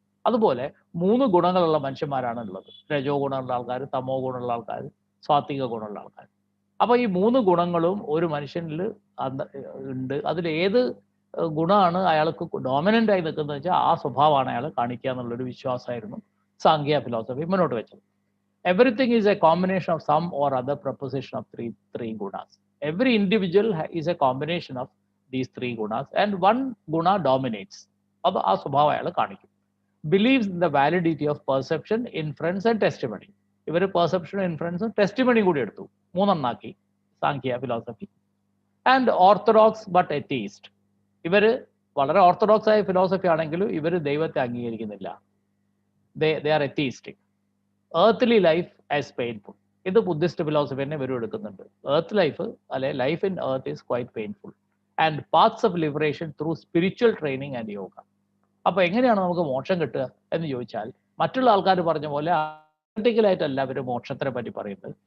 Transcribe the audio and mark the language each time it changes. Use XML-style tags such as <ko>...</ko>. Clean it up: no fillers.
<ml>അതുപോലെ 3 ഗുണങ്ങളുള്ള മനുഷ്യന്മാരാണ് ഉള്ളത്. രജോ ഗുണമുള്ള ആൾക്കാർ, തമോ ഗുണമുള്ള ആൾക്കാർ, സാത്വിക ഗുണമുള്ള ആൾക്കാർ. അപ്പൊ ഈ 3 ഗുണങ്ങളും ഒരു മനുഷ്യനിൽ ഉണ്ട്. അതിൽ ഏത് ഗുണമാണ് അയാൾക്ക് ഡോമിനന്റ് ആയി നിൽക്കുന്നത് വെച്ചാൽ ആ സ്വഭാവമാണ് അയാൾ കാണിക്കുക എന്നുള്ളൊരു വിശ്വാസമായിരുന്നു സാഖ്യ ഫിലോസഫി മുന്നോട്ട് വെച്ചത്.</ml> <en>Everything is a combination of some or other proposition of three gunas. Every individual is a combination of these 3 gunas and one guna dominates.</en> <ml>അത് ആ സ്വഭാവം അയാൾ കാണിക്കും.</ml> <en>Believes in the validity of perception, inference and testimony.</en> <ml>ഇവർ പെർസെപ്ഷനും ഇൻഫറൻസും ടെസ്റ്റിമണിയും കൂടി എടുത്തു, 3 എണ്ണാക്കി സാഖ്യ philosophy.</ml> <en>And orthodox but atheist.</en> <ml>ഇവര് വളരെ ഓർത്തഡോക്സ് ആയ ഫിലോസഫി ആണെങ്കിലും ഇവർ ദൈവത്തെ അംഗീകരിക്കുന്നില്ല.</ml> <en>they are atheistic. Earthly life as painful.</en> <ml>ഇത് ബുദ്ധിസ്റ്റ് ഫിലോസഫി തന്നെ ഇവരും എടുക്കുന്നുണ്ട്.</ml> <en>Earth life അല്ലെ life in earth is quite painful and paths of liberation through spiritual training and yoga.</en> <ml>അപ്പൊ എങ്ങനെയാണ് നമുക്ക് മോക്ഷം കിട്ടുക എന്ന് ചോദിച്ചാൽ, മറ്റുള്ള ആൾക്കാർ പറഞ്ഞ പോലെ പ്രാക്ടിക്കലായിട്ടല്ല ഇവർ മോക്ഷത്തിനെ പറ്റി പറയുന്നത്.</ml>